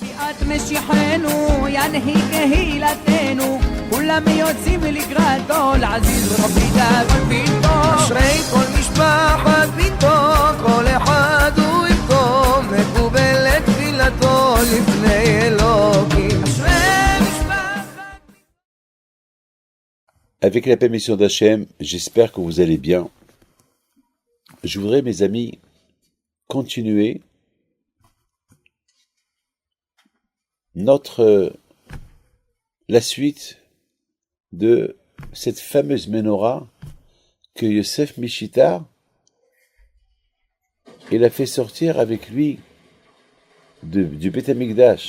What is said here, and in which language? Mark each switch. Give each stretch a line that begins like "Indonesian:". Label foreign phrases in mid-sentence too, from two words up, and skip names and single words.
Hebrew: את משיחנו ינהי קהילתנו כולם יוצאים לקראתו לעזיז רבי דאגון ביתו אשרי כל משפחת ביתו כל אחד הוא איתו מקובלת תפילתו לפני אלוקים אשרי משפחת.
French: Avec la permission d'Hachem, j'espère que vous allez bien. Je voudrais, mes amis, continuer la suite de cette fameuse menorah que Yosef Mishitar il a fait sortir avec lui du
Hebrew: בית המקדש.